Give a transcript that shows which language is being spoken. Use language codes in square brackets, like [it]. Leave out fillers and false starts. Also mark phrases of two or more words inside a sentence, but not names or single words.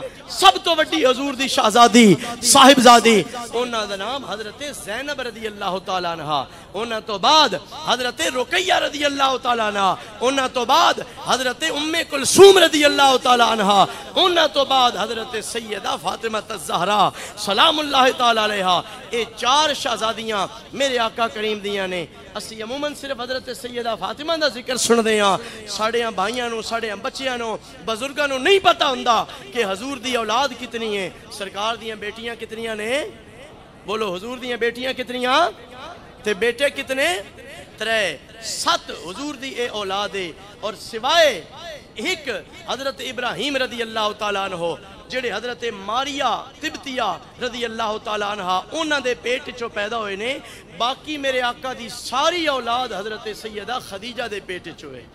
[pa] سب تو وڈی حضور دی شہزادی صاحبزادی انہاں دا نام حضرت زینب [ar] رضی اللہ تعالیٰ عنہ, [pa] انہاں تو بعد حضرت رقیہ [ar] رضی اللہ تعالیٰ عنہ, [pa] انہاں تو بعد حضرت ام کلثوم [ar] رضی اللہ تعالیٰ عنہ, [pa] انہاں تو بعد حضرت سیدہ فاطمہ الزہرا [ar] سلام اللہ تعالیٰ علیہا. [pa] اے 4 شہزادیاں میرے آقا کریم دیاں نے. اسی عموماً صرف حضرت سیدہ فاطمہ دا ذکر سن دیاں, ساڑیاں بھائیاں نو, ساڑیاں بچیاں نو, بزرگاں نو نہیں پتہ ہوندا کہ حضور دی اولاد کتنی ہے. سرکار دیاں بیٹیاں کتنیاں نے؟ بولو, حضور دیاں بیٹیاں کتنیاں تے بیٹے کتنے؟ 3 حضور دی اے اولاد ہے. اور سوائے ایک حضرت ابراہیم [ar] رضی اللہ تعالیٰ عنہ [pa] جڑے حضرت ماریا تبتیہ [ar] رضی اللہ تعالیٰ عنہ [pa] انہاں دے پیٹ چو پیدا ہوئے نے, باقی میرے آقا دی ساری اولاد حضرت سیدہ خدیجہ دے پیٹ چو ہے.